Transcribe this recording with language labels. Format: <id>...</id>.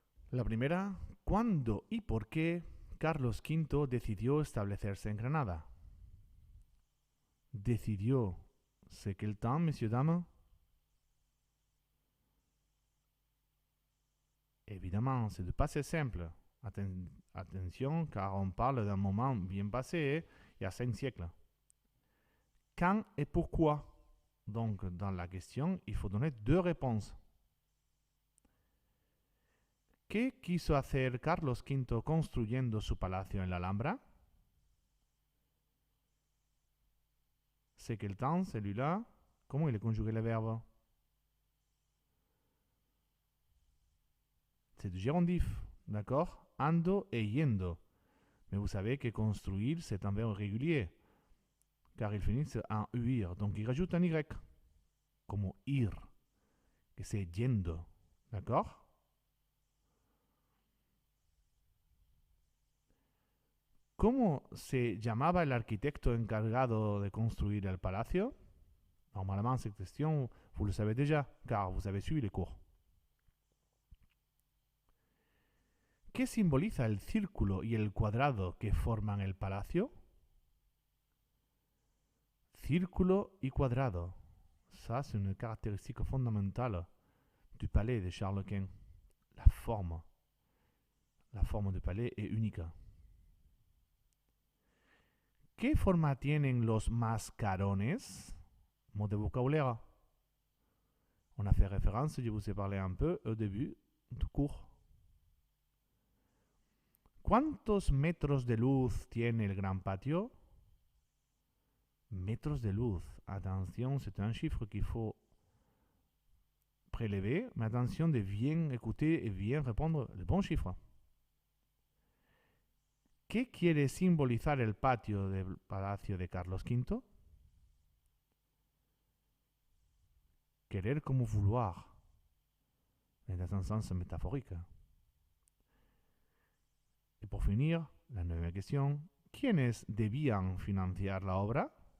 <es>La primera: ¿cuándo y por qué Carlos V decidió establecerse en Granada? ¿Decidió?</es> <fr>C'est quel temps, messieurs, dames? Évidemment, c'est du passé simple. Attention, car on parle d'un moment bien passé, il y a 5 siècles. Quand et pourquoi? Donc, dans la question, il faut donner 2 réponses.</fr> <es>¿Qué quiso hacer Carlos V construyendo su palacio en la Alhambra?</es> <fr>C'est quel temps, celui-là? Comment il est conjugué le verbe? C'est du gérondif, d'accord? Ando et yendo. Mais vous savez que construire, c'est un verbe régulier, car il finit en uir, donc il rajoute un y, comme ir, que c'est yendo, d'accord?</fr> <es>¿Cómo se llamaba el arquitecto encargado de construir el palacio?</es> <fr>Normalement, cette question, vous le savez déjà, car vous avez suivi les cours.</fr> <es>¿Qué simboliza el círculo y el cuadrado que forman el palacio? Círculo y cuadrado.</es> <fr>Ça, c'est une caractéristique fondamentale du palais de Charles Quint. La forme. La forme du palais est unique.</fr> <es>¿Qué forma tienen los mascarones?</es> <fr>Mot de vocabulaire. On a fait référence, je vous ai parlé un peu au début du cours.</fr> <es>¿Cuántos metros de luz tiene el gran patio? Metros de luz.</es> <fr>Attention, c'est un chiffre qu'il faut prélever, mais attention de bien écouter et bien répondre le bon chiffre.</fr> <es>¿Qué quiere simbolizar el patio del Palacio de Carlos V? Querer como vouloir.</es> <fr>Dans un sens métaphorique. Et pour finir,</fr> <es>la nueva</es> <fr>question.</fr> <es>¿Quiénes debían financiar la obra?</es>